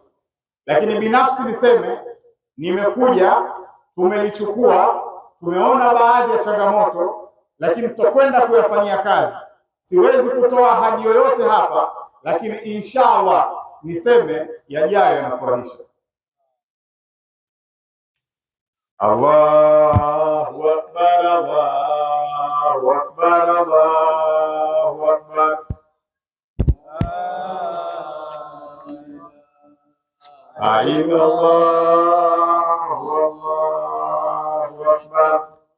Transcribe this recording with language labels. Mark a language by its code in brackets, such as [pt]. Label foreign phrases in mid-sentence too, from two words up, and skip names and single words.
[sw] Lakini binafsi niseme, nimekuja, tumelichukua, tumeona baadhi ya changamoto, lakini tutakwenda kuyafanyia kazi. Siwezi kutoa ahadi yoyote hapa, lakini inshallah niseme yajayo yanafurahisha. [ar] الله أكبر، الله أكبر، الله أكبر. الله أكبر,